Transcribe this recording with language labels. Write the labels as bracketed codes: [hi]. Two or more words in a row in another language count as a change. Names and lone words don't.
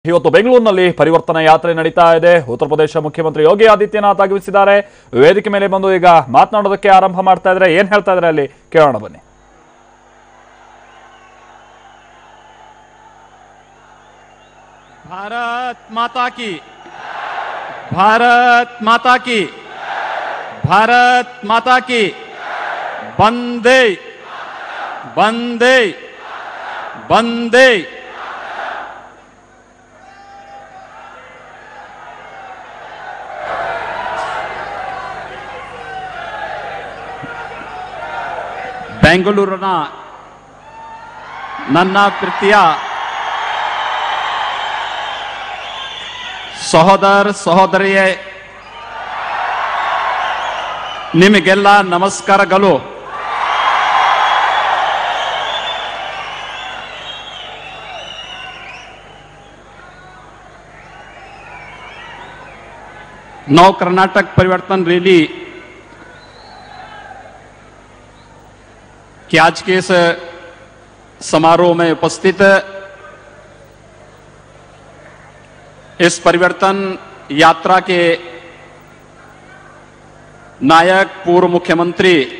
[kn] ಇವತ್ತು ಬೆಂಗಳೂರಿನಲ್ಲಿ ಪರಿವರ್ತನಾ ಯಾತ್ರೆ ನಡೀತಾ ಇದೆ. ಉತ್ತರ ಪ್ರದೇಶ ಮುಖ್ಯಮಂತ್ರಿ ಯೋಗಿ ಆದಿತ್ಯನಾಥ್ ಆಗಮಿಸಿದ್ದಾರೆ. ವೇದಿಕೆ ಮೇಲೆ ಬಂದು ಈಗ ಮಾತನಾಡೋದಕ್ಕೆ ಆರಂಭ ಮಾಡ್ತಾ ಇದ್ದಾರೆ. ಏನ್ ಹೇಳ್ತಾ ಇದ್ದಾರೆ ಅಲ್ಲಿ ಕೇಳೋಣ ಬನ್ನಿ. [hi] भारत माता की, भारत माता की, भारत माता की, वंदे वंदे वंदे। [kn] ಬೆಂಗಳೂರಿನ ನನ್ನ ಪ್ರೀತಿಯ ಸಹೋದರ ಸಹೋದರಿಯೇ, ನಿಮಗೆಲ್ಲ ನಮಸ್ಕಾರಗಳು. [hi] नव कर्नाटक परिवर्तन रैली कि आज के इस समारोह में उपस्थित इस परिवर्तन यात्रा के नायक पूर्व मुख्यमंत्री